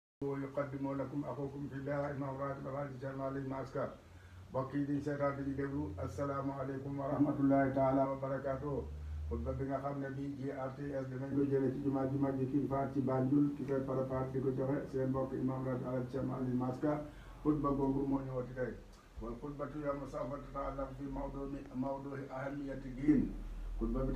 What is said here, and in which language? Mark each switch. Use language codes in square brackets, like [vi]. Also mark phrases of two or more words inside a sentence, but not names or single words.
[ar] ويقدم لكم أخوكم في الله إمام راتب الحاج جل علي ماسكا [wo] mbokk yi di seetaan di déglu [ar] السلام عليكم ورحمة الله تعالى وبركاته [wo] xutba bi nga xam ne bii GRTS dinañ ko jëlee ci jumaa ji mag ji kii faat ci Banjul ki koy préparé di ko joxe seen mbokk imam rajo alaj Cerno Ali Maska xutba googu moo ñëwati tey wal [ar] خطبة اليوم سوف تتعلق في موضوع أهمية الدين [wo] xutba bi